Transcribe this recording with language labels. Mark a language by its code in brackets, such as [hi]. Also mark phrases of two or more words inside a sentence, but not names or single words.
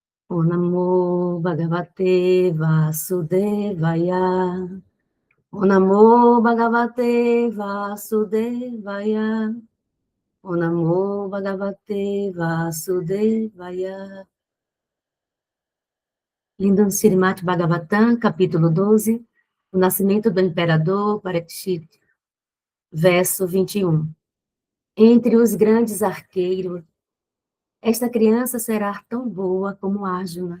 [sa] ॐ नमो भगवते वासुदेवाय. ॐ नमो भगवते वासुदेवाय. ॐ नमो भगवते वासुदेवाय. [pt] Lindo Srimad Bhagavatam, capítulo 12, o nascimento do imperador Parikshit, verso 21. Entre os grandes arqueiros, esta criança será tão boa como Arjuna.